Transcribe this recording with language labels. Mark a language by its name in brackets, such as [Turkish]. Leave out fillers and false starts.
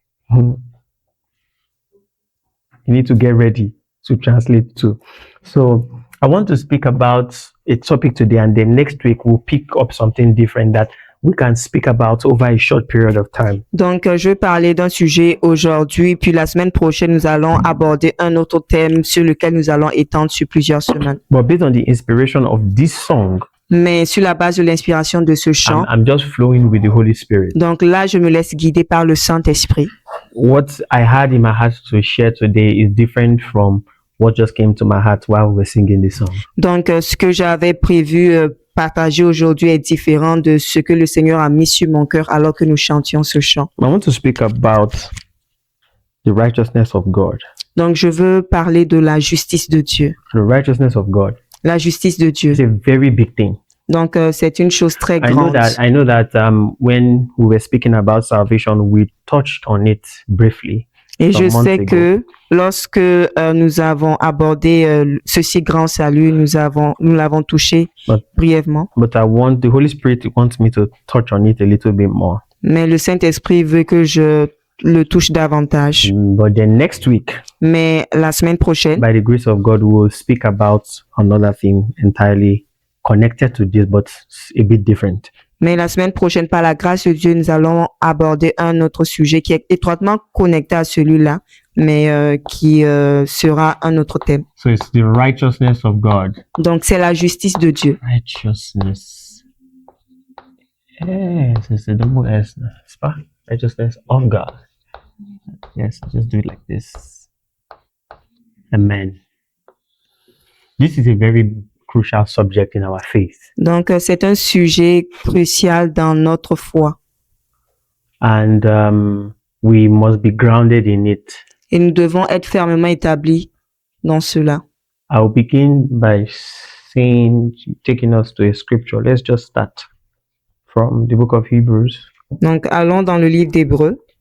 [English] You need to get ready to translate too. So, I want to speak about a topic today, and then next week we'll pick up something different that we can speak about over a short period of time. [French] Donc, je vais parler d'un sujet aujourd'hui, puis la semaine prochaine, nous allons aborder un autre thème sur lequel nous allons étendre sur plusieurs semaines. [English] But based on the inspiration of this song, [French] Mais sur la base de l'inspiration de ce chant, [English] I'm just flowing with the Holy Spirit. [French] donc là, je me laisse guider par le Saint-Esprit. [English] What I had in my heart to share today is different from what just came to my heart while we were singing this song. [French] Donc, ce que j'avais prévu partager aujourd'hui est différent de ce que le Seigneur a mis sur mon cœur alors que nous chantions ce chant. [English] I want to speak about the righteousness of God. [French] Donc, je veux parler de la justice de Dieu. [English] The righteousness of God. [French] La justice de Dieu. [English] It's a very big thing. [French] Donc, c'est une chose très [English] I [French] grande. [English] know that when we were speaking about salvation, we touched on it briefly. [French] Et je [English] some months [French] sais [English] ago. [French] que lorsque nous avons abordé ce si grand salut, nous l'avons touché brièvement. [English] But the Holy Spirit wants me to touch on it a little bit more. [French] Mais le Saint-Esprit veut que je le touche davantage. [English] But then next week, [French] Mais la semaine prochaine, [English] by the grace of God, we will speak about another thing entirely connected to this, but a bit different. [French] par la grâce de Dieu, nous allons aborder un autre sujet qui est étroitement connecté à celui-là, mais qui sera un autre thème. [English] So it's the righteousness of God. [French] Donc, c'est la justice de Dieu. [English] Righteousness. Yes, it's a double S. It's pas? Righteousness of God. Yes, just do it like this. Amen. This is a very crucial subject in our faith. [French] Donc, c'est un sujet crucial dans notre foi. [English] And we must be grounded in it. [French] Et nous devons être fermement établis dans cela. [English] I'll begin by taking us to a scripture. Let's just start from the book of Hebrews. [French] Donc, allons dans le livre d'Hébreux.